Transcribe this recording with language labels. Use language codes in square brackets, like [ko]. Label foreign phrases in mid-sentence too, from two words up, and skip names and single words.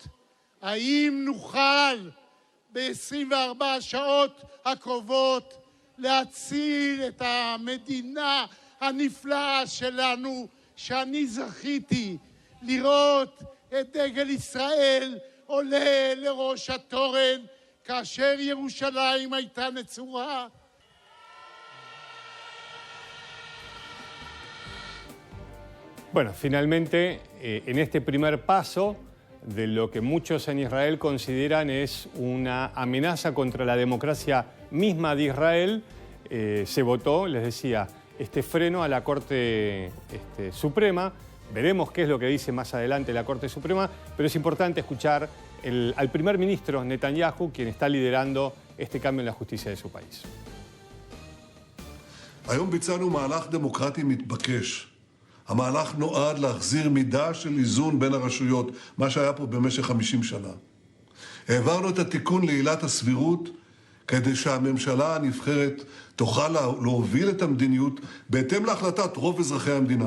[he] האם נוכל ב-24 שעות הקרובות להציל את המדינה הנפלאה שלנו, שאני זכיתי לראות את דגל ישראל עולה לראש התורן כאשר ירושלים הייתה נצורה. [es] Bueno, finalmente, en este primer paso de lo que muchos en Israel consideran es una amenaza contra la democracia misma de Israel, se votó, les decía, este freno a la Corte Suprema. Veremos qué es lo que dice más adelante la Corte Suprema, pero es importante escuchar al primer ministro Netanyahu, quien está liderando este cambio en la justicia de su país. [he] היום ביצענו מהלך דמוקרטי מתבקש. המהלך נועד להחזיר מידה של איזון בין הרשויות, מה שהיה פה במשך 50 שנה. העברנו את התיקון לעילת הסבירות כדי שהממשלה הנבחרת תוכל להוביל את המדיניות בהתאם להחלטת רוב אזרחי המדינה.